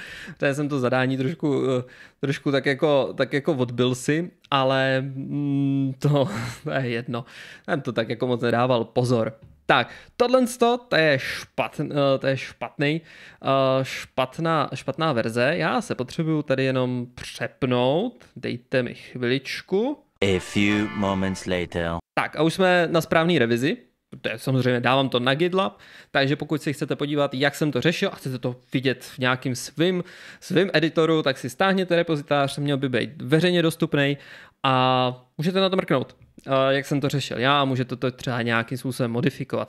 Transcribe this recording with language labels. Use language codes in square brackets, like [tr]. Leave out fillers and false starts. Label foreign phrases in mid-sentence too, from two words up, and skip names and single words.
[cs] Protože jsem to zadání trošku tak jako odbil si, ale to je jedno. Jsem to tak jako moc nedával pozor. Tak, tohle to je špatná verze. Já se potřebuju tady jenom přepnout. Dejte mi chviličku. [en] A few moments later. [cs] Tak a už jsme na správné revizi, protože samozřejmě dávám to na GitLab, takže pokud si chcete podívat, jak jsem to řešil a chcete to vidět v nějakým svým editoru, tak si stáhněte repozitář, měl by být veřejně dostupný a můžete na to mrknout, jak jsem to řešil já a můžete to třeba nějakým způsobem modifikovat.